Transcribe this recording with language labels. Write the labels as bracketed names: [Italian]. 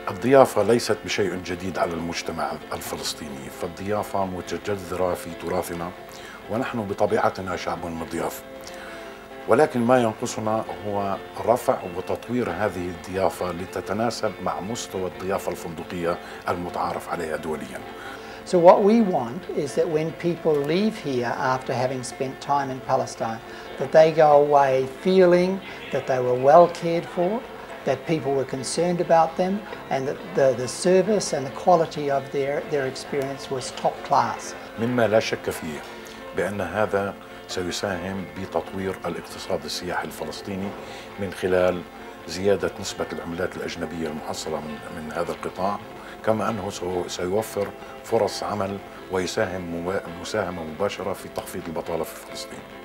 [Arabic] الضيافة ليست بشيء جديد على المجتمع الفلسطيني، فالضيافة متجذرة في تراثنا، ونحن بطبيعتنا شعب مضياف، ولكن ما ينقصنا هو رفع وتطوير هذه الضيافة لتتناسب مع مستوى الضيافة الفندقية المتعارف عليها دوليا. [English] So what we want is that when people leave here after having spent time in Palestine, that they go away feeling that they were well cared for, that people were concerned about them, and that the service and the quality of their experience was top class. [Arabic] مما لا شك فيه بأن هذا سيساهم بتطوير الاقتصاد السياحي الفلسطيني من خلال زيادة نسبة العملات الأجنبية المحصلة من هذا القطاع، كما أنه سيوفر فرص عمل ويساهم مساهمة مباشرة في تخفيض البطالة في فلسطين.